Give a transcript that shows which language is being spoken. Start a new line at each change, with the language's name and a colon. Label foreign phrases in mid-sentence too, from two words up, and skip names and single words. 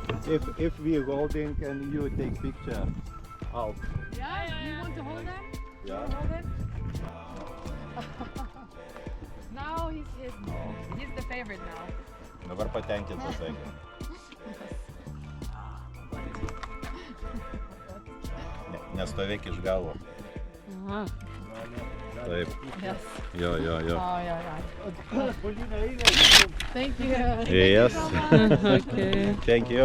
English: If we holding, can you take picture? Out. Yeah, you want to hold them? Yeah. Hold it. Now he's the favorite now.
Lithuanian: Dabar patenkintas Eglė. Nestovėk iš galo. Aha. Taip.
English: Yes.
Lithuanian: Jo.
English: Oh, yeah. Thank you. Yes. Okay. Thank you.